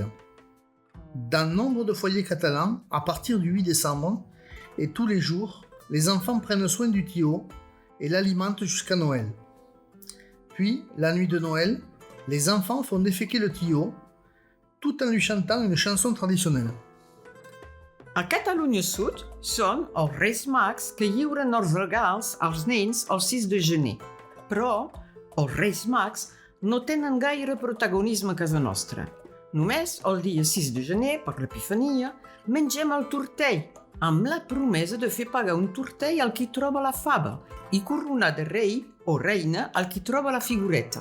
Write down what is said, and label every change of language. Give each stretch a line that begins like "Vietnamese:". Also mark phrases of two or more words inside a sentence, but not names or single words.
French: Dans nombre de foyers catalans, à partir du 8 décembre, et tous les jours, les enfants prennent soin du tillot et l'alimentent jusqu'à Noël. Puis, la nuit de Noël, les enfants font déféquer le tillot, tout en lui chantant une chanson traditionnelle.
Catalan: A Catalunya Sud són els Reis Mags que lliuren els regals als nens el 6 de gener. Però els Reis Mags no tenen gaire protagonisme a casa nostra. Només el dia 6 de gener, per l'Epifania, mengem el tortell, amb la promesa de fer pagar un tortell al qui troba la fava i coronar de rei o reina al qui troba la figureta.